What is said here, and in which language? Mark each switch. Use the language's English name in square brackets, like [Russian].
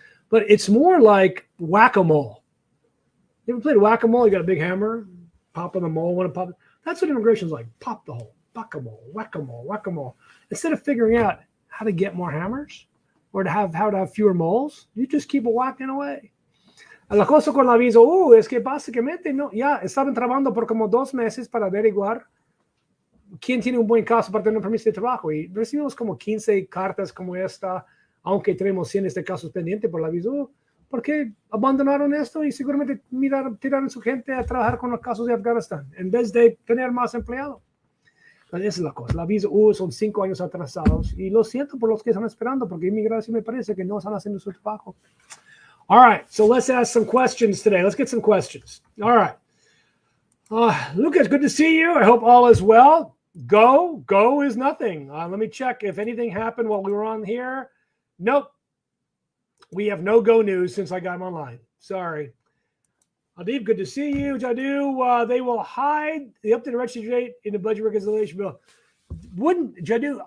[English] But it's more like whack-a-mole. You ever played whack-a-mole? You got a big hammer, pop on the mole, want to pop. That's what immigration's like. Pop the hole, whack-a-mole, whack-a-mole, whack-a-mole. Instead of figuring out how to get more hammers or how to have fewer moles, you just keep whacking away. [Spanish] La cosa con la visa es que básicamente ya estaban trabajando por como 2 meses para averiguar quién tiene un buen caso para tener un permiso de trabajo. Y recibimos como 15 cartas como esta, aunque tenemos cientos de casos pendientes por la visa. ¿Por qué abandonaron esto? Y seguramente tiraron su gente a trabajar con los casos de Afganistán en vez de tener más empleados. Esa es la cosa. La visa son 5 años atrasados. Y lo siento por los que están esperando, porque inmigración me parece que no están haciendo su trabajo. [English] All right, so let's ask some questions today. Let's get some questions. All right. Lucas, good to see you. I hope all is well. Go is nothing. Let me check if anything happened while we were on here. Nope. We have no go news since I got him online. Sorry. Adib, good to see you. Jadu, they will hide the updated registry date in the budget reconciliation bill. Wouldn't Jadu?